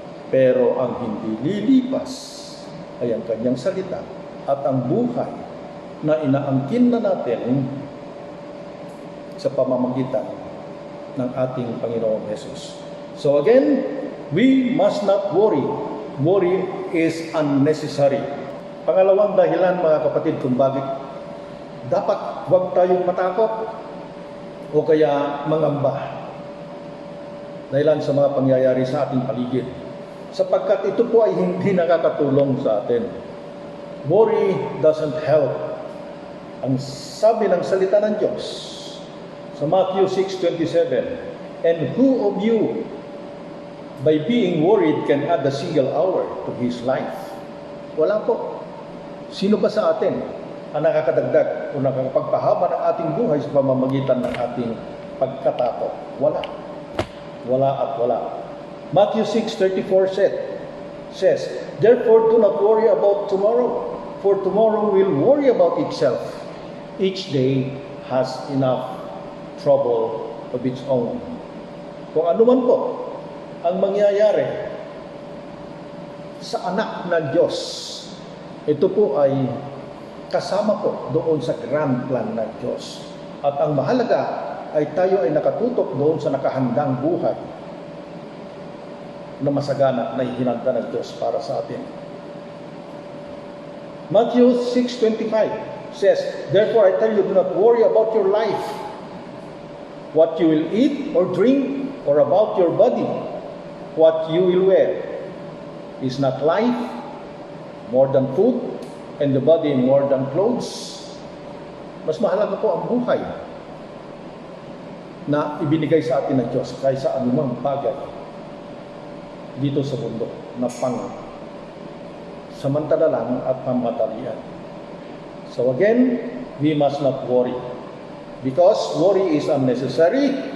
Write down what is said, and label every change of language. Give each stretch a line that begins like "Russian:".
Filipino: Pero ang hindi lilipas ay ang kanyang salita at ang buhay na inaangkin na natin sa pamamagitan ng ating Panginoong Jesus.
English: So again, we must not worry. Worry is unnecessary.
Filipino: Pangalawang dahilan, mga kapatid, kung bakit dapat huwag tayong matakot o kaya mangamba dahilan sa mga pangyayari sa ating paligid. Sapagkat ito po ay hindi nakakatulong sa atin.
English: Worry doesn't help.
Filipino: Ang sabi ng salita ng Diyos sa
English: Matthew 6:27, and who of you by being worried can add a single hour to his life?
Filipino: Wala po. Sino ba sa atin ang nakakadagdag o nakakapagpahaba ng ating buhay sa pamamagitan ng ating pagkatakot? Wala. Wala at wala.
English: Matthew 6:34 says, therefore do not worry about tomorrow, for tomorrow will worry about itself. Each day has enough trouble of its own.
Filipino: Kung ano man po ang mangyayari sa anak ng Diyos, ito po ay kasama po doon sa
English: grand plan
Filipino: ng Diyos. At ang mahalaga ay tayo ay nakatutok doon sa nakahandang buhay na masagana na ihinanda ng Diyos para sa atin.
English: Matthew 6:25 says, therefore I tell you, do not worry about your life, what you will eat or drink, or about your body, what you will wear. Is not life more than food, and the body more than clothes?
Filipino: Mas mahalaga po ang buhay na ibinigay sa atin ng Diyos kaysa anumang bagay dito sa mundo na pang samantala lang at pamadalian.
English: So again, we must not worry. Because worry is unnecessary.